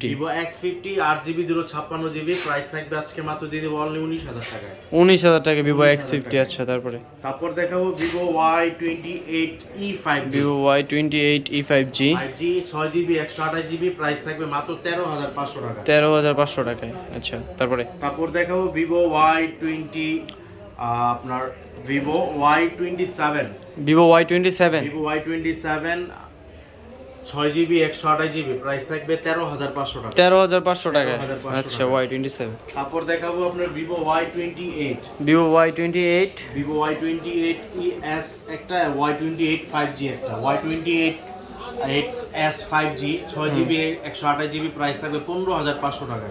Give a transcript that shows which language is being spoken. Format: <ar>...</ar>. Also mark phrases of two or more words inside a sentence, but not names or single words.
<bn>8GB 256GB প্রাইস থাকবে আজকে মাত্র দিয়ে দেব অনলি 19000 টাকায়। 19000 টাকা Vivo X50। আচ্ছা তারপরে তারপর দেখাবো Vivo Y28e 5G। Vivo Y28e 5G 5G 6GB 128GB প্রাইস থাকবে মাত্র 13500 টাকা। 13500 টাকায়। আচ্ছা তারপরে তারপর দেখাবো Vivo Y20 আপনার Vivo Y27। Vivo Y27 Vivo Y27 6GB 128GB প্রাইস থাকবে 13500 টাকা। 13500 টাকায়। 13500 আচ্ছা Y27। তারপর দেখাবো আপনার Vivo Y28। Vivo Y28 Vivo Y28 ES একটা Y28 5G একটা Y28 8S 5G 6GB 128GB প্রাইস থাকবে 15500 টাকা।</bn>